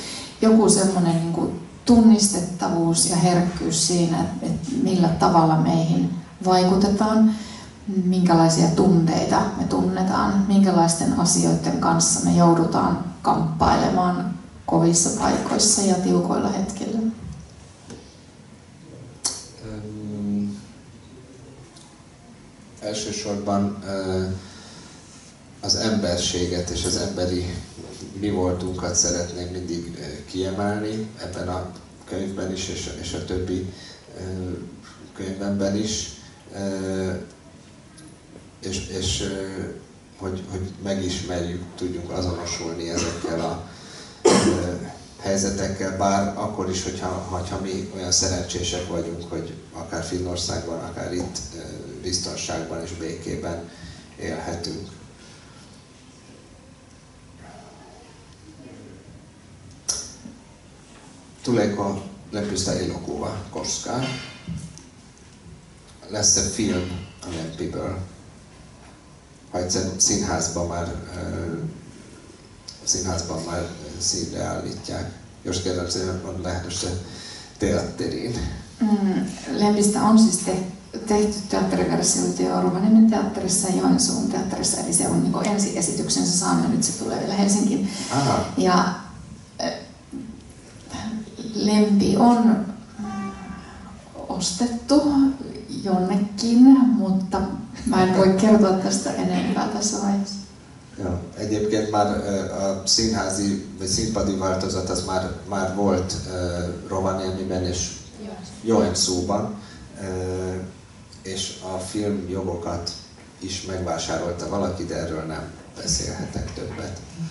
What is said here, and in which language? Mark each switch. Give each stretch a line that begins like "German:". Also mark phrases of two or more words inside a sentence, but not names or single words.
Finnish: Joku semmoinen niin kuin tunnistettavuus ja herkkyys siinä, että millä tavalla meihin vaikutetaan, minkälaisia tunteita me tunnetaan, minkälaisten asioiden kanssa me joudutaan kamppailemaan kovissa paikoissa ja tiukoilla hetkillä?
Hungarian: Elsősorban az emberséget és az emberi mi voltunkat szeretném mindig kiemelni ebben a könyvben is, és a többi könyvemben is, és hogy megismerjük, tudjunk azonosulni ezekkel a helyzetekkel, bár akkor is, hogyha mi olyan szerencsések vagyunk, hogy akár Finnországban, akár itt biztonságban és békében élhetünk.
Finnish: Tuleeko Lempistä elokuva koskaan?
Hungarian: Lesz-e film a Lempiből? Ha egyszer színházban már színre állítják.
Finnish: Jos kerran se on lähdössä teatteriin. Lempistä on siis tehty teatteriversioita jo Rovaniemen teatterissa ja Joensuun teatterissa, eli se on niin ensiesityksensä saanut ja nyt se tulee vielä Helsinkiin. Aha. Ja Lempi on ostettu jonnekin, mutta mä en voi kertoa tästä enempää tässä vaiheessa. Ja,
Hungarian: egyébként már a színházi vagy színpadi változat az már volt Rovaniemiben és Joensuuban, és a filmjogokat is megvásárolta valaki, de erről nem beszélhetek többet.